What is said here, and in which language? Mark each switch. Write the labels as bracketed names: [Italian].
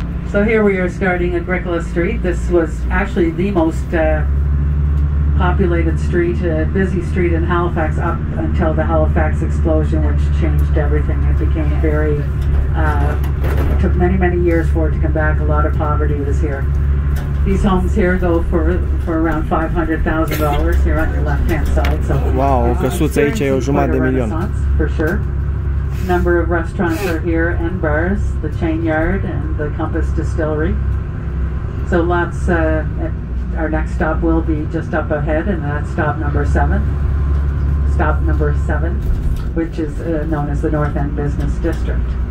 [English] So here we are starting at Gricola Street. This was actually the most populated street, busy street in Halifax up until the Halifax Explosion, which changed everything. It became very, it took many, many years for it to come back. A lot of poverty was here. These homes here go for around $500,000 here on your left-hand side. So [Romanian] wow, o căsuță aici e o jumătate de milion. [English] For sure. Number of restaurants are here and bars, the Chain Yard and the Compass Distillery. So lots, our next stop will be just up ahead, and that's stop number 7. Stop number 7, which is known as the North End Business District.